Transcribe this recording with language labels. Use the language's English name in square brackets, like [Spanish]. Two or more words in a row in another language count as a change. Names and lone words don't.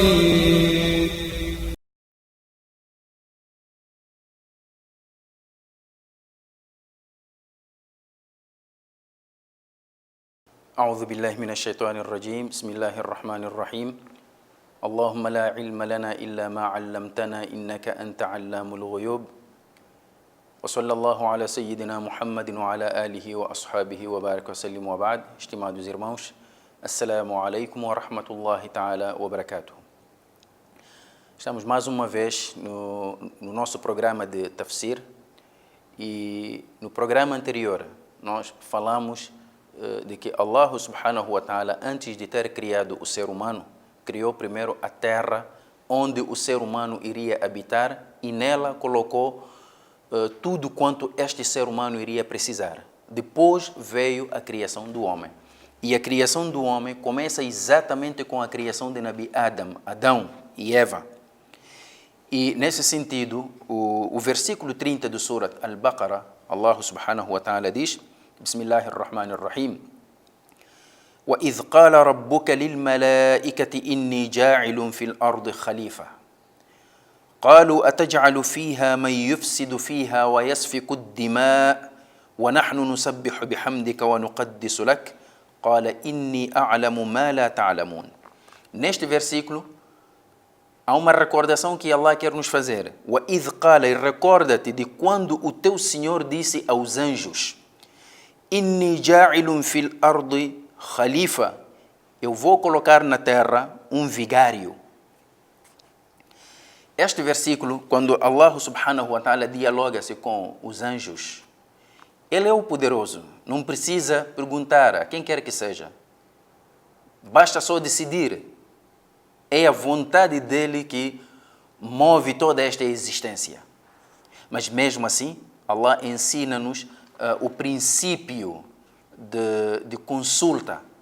[Arabic] أعوذ بالله من الشيطان الرجيم. بسم الله الرحمن الرحيم. اللهم لا علم لنا إلا ما علمتنا إنك أنت علام الغيوب. وصلى الله على سيدنا محمد وعلى آله وأصحابه وبارك وسلم وبعد. [Portuguese] Estimados irmãos, [Arabic] السلام عليكم ورحمة الله تعالى وبركاته. [Portuguese] Estamos mais uma vez no nosso programa de tafsir e no programa anterior nós falamos de que Allah [Arabic] سبحانه وتعالى, [Portuguese] antes de ter criado o ser humano, criou primeiro a terra onde o ser humano iria habitar e nela colocou tudo quanto este ser humano iria precisar. Depois veio a criação do homem. E a criação do homem começa exatamente com a criação de Nabi Adão e Eva. E nesse sentido, o versículo 30 do Surat Al-Baqarah, Allah [Arabic] سبحانه وتعالى [Portuguese] diz: Bismillahirrahmanirrahim. [Arabic] وَإِذْ قَالَ رَبُّكَ لِلْمَلَائِكَةِ إِنِّي جَاعِلٌ فِي الْأَرْضِ خَلِيفَةً قَالُوا أَتَجْعَلُ فِيهَا مَنْ يُفْسِدُ فِيهَا وَيَسْفِكُ الدِّمَاءَ وَنَحْنُ نُسَبِّحُ بِحَمْدِكَ وَنُقَدِّسُ لَكَ قَالَ إِنِّي أَعْلَمُ مَا لَا تَعْلَمُونَ. [Portuguese] Neste versículo há uma recordação que Allah quer nos fazer. [Arabic] وَإِذْ قَالَ, [Portuguese] e recorda-te de quando o teu Senhor disse aos anjos: [Arabic] إِنِّي جَاعِلٌ فِي الْأَرْضِ Khalifa, [Portuguese] eu vou colocar na terra um vigário. Este versículo, quando Allah [Arabic] سبحانه وتعالى [Portuguese] dialoga-se com os anjos, Ele é o poderoso, não precisa perguntar a quem quer que seja. Basta só decidir. É a vontade dele que move toda esta existência. Mas mesmo assim, Allah ensina-nos o princípio de consulta.